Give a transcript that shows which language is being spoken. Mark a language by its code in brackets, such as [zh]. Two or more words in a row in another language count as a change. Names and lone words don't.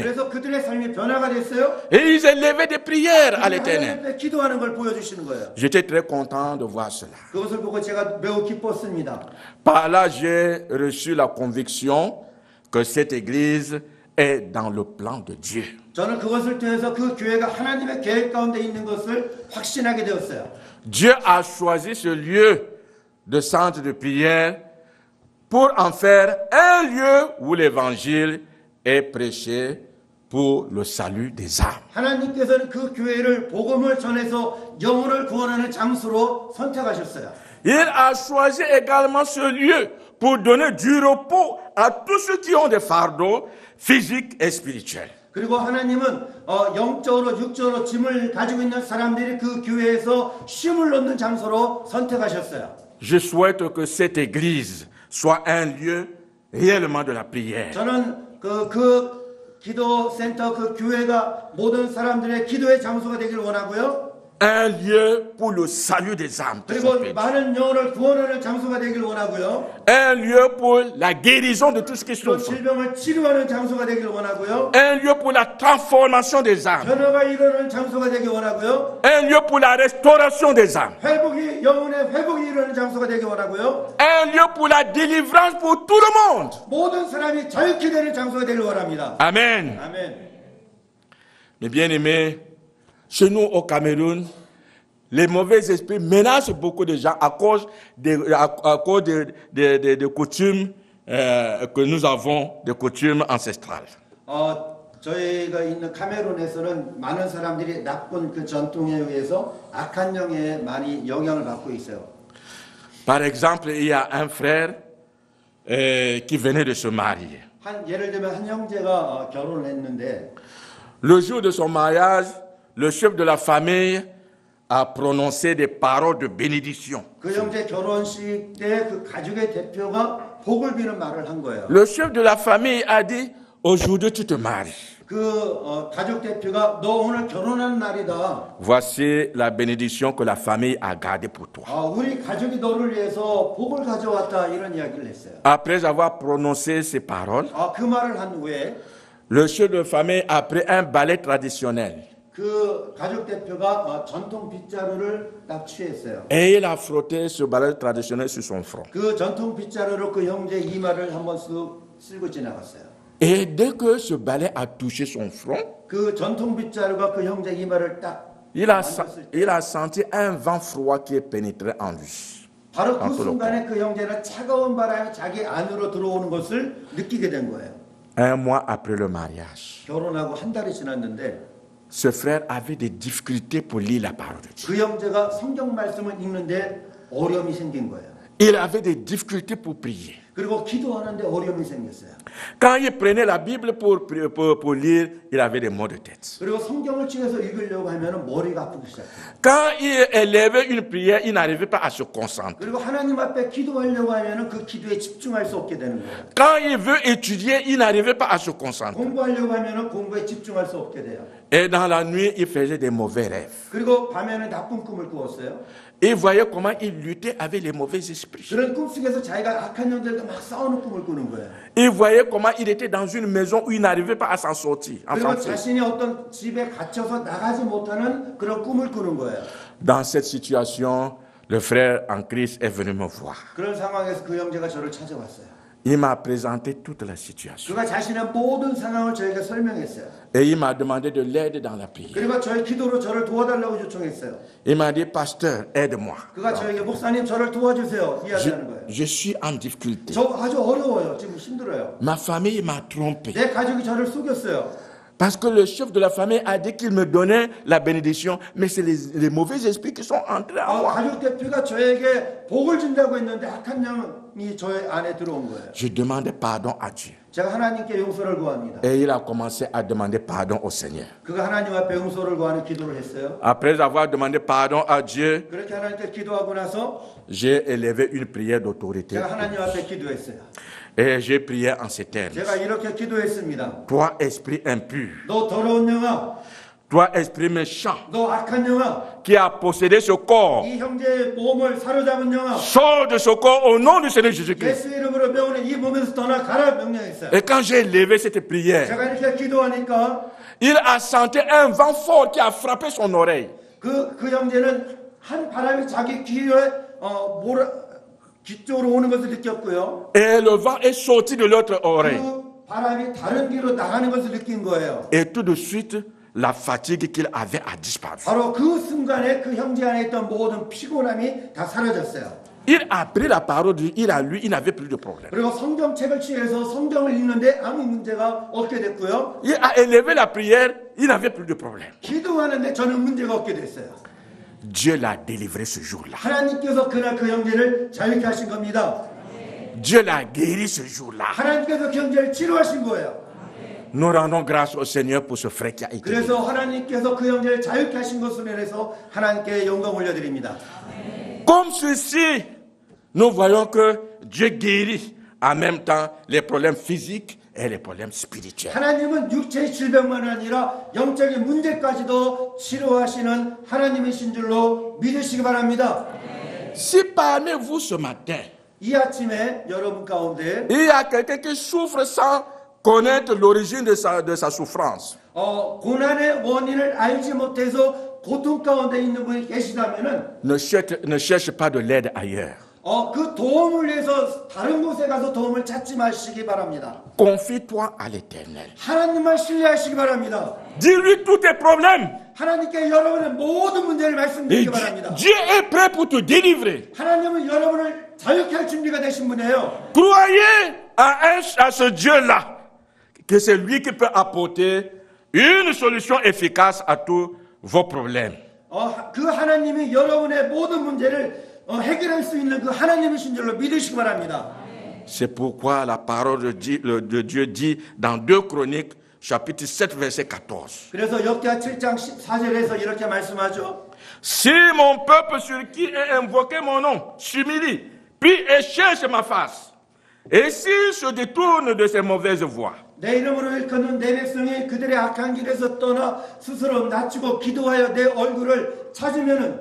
[ko] 그래서 그들의 삶이 변화가 됐어요. [fr] Et ils élevaient des prières à l'Éternel. [ko] 하나님 앞에 기도하는 걸 보여주시는 거예요. [fr] J'étais très content de voir cela. [ko] 그것을 보고 제가 매우 기뻤습니다. [fr] Par là, j'ai reçu la conviction que cette église est dans le plan de Dieu. [ko] 저는 그것을 통해서 그 교회가 하나님의 계획 가운데 있는 것을 확신하게 되었어요. [fr] Dieu a choisi ce lieu de centre de prière pour en faire un lieu où l'évangile est prêché pour le salut des âmes. [ko] 하나님께서는 그 교회를 복음을 전해서 영혼을 구원하는 장소로 선택하셨어요. [fr] Il a choisi également ce lieu pour donner du repos à tous ceux qui ont des fardeaux physiques et spirituels. [ko] 그리고 하나님은 영적으로 육적으로 짐을 가지고 있는 사람들이 그 교회에서 쉼을 놓는 장소로 선택하셨어요. [fr] Je souhaite que cette église soit un lieu réellement de la prière. [ko] 저는 그 기도센터 그 교회가 모든 사람들의 기도의 장소가 되길 원하고요. [fr] Un lieu pour le salut des âmes. [ko] 그리고 많은 영혼을 구원하는 장소가 되길 원하고요. [fr] Un lieu pour la guérison de tout ce qui [ko] 또 [fr] souffre. [ko] 질병을 치료하는 장소가 되길 원하고요. [fr] Un lieu pour la transformation des âmes. [ko] 변화가 이루어지는 장소가 되길 원하고요. [fr] Un lieu pour la restauration des âmes. [ko] 영혼의 회복이 이루어지는 장소가 되길 원하고요. [fr] Un lieu pour la délivrance pour tout le monde. [ko] 모든 사람이 자유케 되는 장소가 되길 원합니다. [fr] Amen. [ko] 아멘. [fr] Mes bien-aimés, chez nous au Cameroun, les mauvais esprits menacent beaucoup de gens à cause des coutumes que nous avons, des coutumes ancestrales. [ko] 저희가 있는 카메룬에서는 많은 사람들이 나쁜 그 전통에 의해서 악한 영에 많이 영향을 받고 있어요. [fr] Par exemple, il y a un frère qui venait de se marier. [ko] 예를 들면 한 형제가 결혼을 했는데 [fr] Le jour de son mariage, le chef de la famille a prononcé des paroles de bénédiction. [ko] 그 형제 결혼식 때 그 가족의 대표가 복을 비는 말을 한 거예요. [fr] Le chef de la famille a dit, aujourd'hui tu te maries. [ko] 그 가족 대표가 너 오늘 결혼하는 날이다. [fr] Voici la bénédiction que la famille a gardée pour toi. [ko] 우리 가족이 너를 위해서 복을 가져왔다 이런 이야기를 했어요. [fr] Après avoir prononcé ces paroles, [ko] 그 말을 한 후에 [fr] le chef de famille a pris un balai traditionnel [ko] 그 가족 대표가 전통 빗자루를 딱 취했어요. [fr] et il a frotté ce balai traditionnel sur son front. [ko] 그 전통 빗자루로 그 형제 이마를 한번 쓸고 지나갔어요. [fr] Et dès que ce balai a touché son front, [ko] 그 전통 빗자루가 그 형제 이마를 딱 [fr] il a senti un vent froid qui est pénétré en lui. [ko] 바로 그 순간에 그 형제는 차가운 바람이 자기 안으로 들어오는 것을 느끼게 된 거예요. [fr] Un mois après le mariage, [ko] 결혼하고 한 달이 지났는데 [fr] ce frère avait des difficultés pour lire la parole de Dieu. [ko] 그 형제가 성경 말씀을 읽는데 어려움이 생긴 거예요. [fr] Il avait des difficultés pour prier. [ko] 그리고 기도하는데 어려움이 생겼어요. [fr] Quand il prenait la Bible pour lire, il avait des maux de tête. [ko] 그리고 성경을 찍어서 읽으려고 하면 머리가 아프기 시작해요. [fr] Quand il élevait une prière, il n'arrivait pas à se concentrer. [ko] 그리고 하나님 앞에 기도하려고 하면 그 기도에 집중할 수 없게 되는 거예요. [fr] Quand il veut étudier, il n'arrivait pas à se concentrer. [ko] 공부하려고 하면 공부에 집중할 수 없게 돼요. [fr] Et dans la nuit, il faisait des mauvais rêves. [ko] 그리고 밤에는 나쁜 꿈을 꾸었어요. [fr] Il voyait comment il luttait avec les mauvais esprits. [ko] 그런 꿈속에서 자기가 악한 영들과 막 싸우는 꿈을 꾸는 거예요. [fr] Il voyait comment il était dans une maison où il n'arrivait pas à s'en sortir. [ko] 그리고 자신이 어떤 집에 갇혀서 나가지 못하는 그런 꿈을 꾸는 거예요. [fr] Dans cette situation, le frère en Christ est venu me voir. [ko] 그런 상황에서 그 형제가 저를 찾아왔어요. [fr] Il m'a présenté toute la situation. [ko] 그가 자신의 모든 상황을 저에게 설명했어요. [fr] Et il m'a demandé de l'aide dans la prière. [ko] 그리고 저의 기도로 저를 도와달라고 요청했어요. [fr] Il m'a dit, pasteur, aide-moi. [ko] 그가 저에게 목사님 저를 도와주세요 이야기하는 거예요. [fr] Je suis en difficulté. [ko] 저 아주 어려워요. 지금 힘들어요. [fr] Ma famille m'a trompé. [ko] 내 가족이 저를 속였어요. [fr] Parce que le chef de la famille a dit qu'il me donnait la bénédiction, mais c'est les mauvais esprits qui sont entrés en moi. [ko] 가족 대표가 저에게 복을 준다고 했는데 악한 영이 저의 안에 들어온 거예요. [fr] Je demandais pardon à Dieu. [ko] 제가 하나님께 용서를 구합니다. [fr] Et il a commencé à demander pardon au Seigneur. [ko] 그가 하나님 앞에 용서를 구하는 기도를 했어요. [fr] Après avoir demandé pardon à Dieu, [ko] 그렇게 하나님께 기도하고 나서 [fr] j'ai élevé une prière d'autorité. [ko] 제가 하나님 앞에 기도했어요. [fr] Et j'ai prié en ces termes. [ko] 제가 이렇게 기도했습니다. [fr] Toi, esprit impur, [ko] 너 더러운 영아, [fr] toi, esprit méchant, [ko] 너 악한 영아, [fr] qui a possédé ce corps, [ko] 이 형제의 몸을 사로잡은 영아, [fr] sors de ce corps au nom du Seigneur Jésus-Christ. [ko] 예수 이름으로 배우는 이 몸에서 떠나가라 명령했어요. [fr] Et quand j'ai élevé cette prière, [ko] 제가 이렇게 기도하니까 [fr] il a senti un vent fort qui a frappé son oreille. [ko] 그 형제는 한 바람이 자기 귀에 귀 쪽으로 오는 것을 느꼈고요. [fr] Et le vent est sorti de l'autre oreille. [ko] 그 바람이 다른 귀로 나가는 것을 느낀 거예요. [fr] Et tout de suite, la fatigue qu'il avait a disparu. [ko] 바로 그 순간에 그 형제 안에 있던 모든 피곤함이 다 사라졌어요. [fr] Il a pris la parole de Dieu, il n'avait plus de problème. [ko] 그리고 성경책을 취해서 성경을 읽는데 아무 문제가 없게 됐고요. [fr] Il a élevé la prière, il n'avait plus de problème. [ko] 기도하는데 저는 문제가 없게 됐어요. [fr] Dieu l'a délivré ce jour-là. [ko] 하나님께서 그날 그 형제를 자유케 하신 겁니다. [fr] Dieu l'a guéri ce jour-là. [ko] 하나님께서 그 형제를 치료하신 거예요. [fr] Nous rendons grâce au Seigneur pour ce frère qui a été guéri. [ko] 그래서 하나님께서 그 형제를 자유케 하신 것으로 인해서 하나님께 영광 올려드립니다. [fr] Comme ceci, nous voyons que Dieu guérit en même temps les problèmes physiques et les problèmes spirituels. [ko] 하나님은 육체의 질병만 아니라 영적인 문제까지도 치료하시는 하나님이신 줄로 믿으시기 바랍니다. [fr] Si parmi vous ce matin, [ko] 이 아침에 여러분 가운데 [fr] il y a quelqu'un qui souffre sans connaître l'origine de sa souffrance, [ko] 고난의 원인을 알지 못해서 고통 가운데 있는 분이 계시다면은 [fr] ne cherche pas de l'aide ailleurs. [ko] 그 도움을 위해서 다른 곳에 가서 도움을 찾지 마시기 바랍니다. [fr] Confie-toi à l'Éternel. [ko] 하나님만 신뢰하시기 바랍니다. [fr] Dis-lui tous tes problèmes. [ko] 하나님께 여러분의 모든 문제를 [fr] Et [ko] 말씀드리기 바랍니다. [fr] Dieu est prêt pour te délivrer. [ko] 하나님은 여러분을 자유케 할 준비가 되신 분이에요. [fr] Croyez à ce Dieu-là, que c'est lui qui peut apporter une solution efficace à tous vos problèmes. [ko] 그 하나님이 여러분의 모든 문제를 해결할 수 있는 그 하나님이신 줄로 믿으시기 바랍니다. [fr] C'est pourquoi la parole de Dieu dit dans 2 Chroniques, chapitre 7, verset 14. [ko] 그래서 역대하 7장 14절에서 이렇게 말씀하죠. [fr] Si mon peuple sur qui est invoqué mon nom s'humilie, puis et cherche ma face, et s'il se détourne de ses mauvaises voies, [ko] 내 이름으로 일컫는 내 백성이 그들의 악한 길에서 떠나 스스로 낮추고 기도하여 내 얼굴을 찾으면은